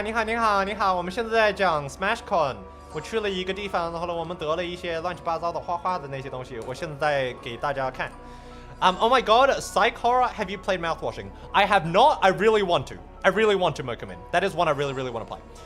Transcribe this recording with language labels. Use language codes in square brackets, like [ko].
[zh] 你好你好你好，我们现在在讲 SmashCon。我去了一个地方，然后呢，我们得了一些乱七八糟的花花的那些东西，我现在给大家看。 [en] Oh my god, psych horror, have you played Mouthwashing? I have not, I really want to. I really want to, Mokumin. That is one I really, really want to play.